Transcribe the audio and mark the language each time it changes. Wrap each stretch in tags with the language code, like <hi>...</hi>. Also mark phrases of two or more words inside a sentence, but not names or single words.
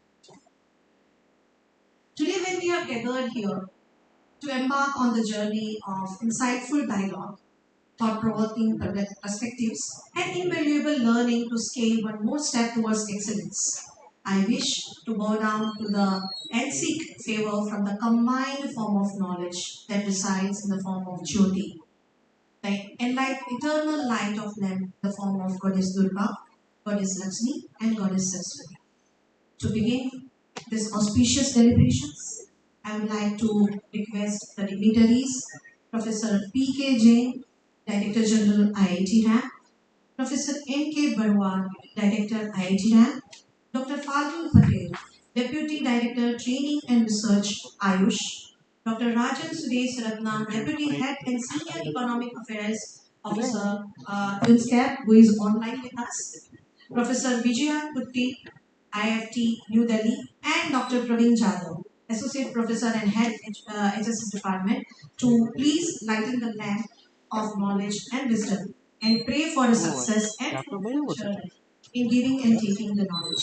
<en>Today, when we are gathered here to embark on the journey of insightful dialogue, thought-provoking perspectives, and invaluable learning to scale one more step towards excellence, I wish to bow down to the and seek favor from the combined form of knowledge that resides in the form of Jyoti, the eternal light of lamp, the form of Goddess Durga, Goddess Lakshmi, and Goddess Saraswati. To begin this auspicious deliberations, I would like to request the dignitaries, Professor P.K. Jain, Director General IIT RAM, Professor N.K. Barwar, Director IIT RAM, Dr. Falguni Patel, Deputy Director Training and Research AYUSH, Dr. Rajan Sudesh Ratnam, Deputy Head and Senior Economic Affairs Officer, UNSCAP, who is online with us, Professor Vijaya Kutti, IFT New Delhi, and Dr. Praveen Jadhav, Associate Professor and Head HSS Department, to please lighten the lamp of knowledge and wisdom and pray for the success and future in giving and taking the knowledge.</en>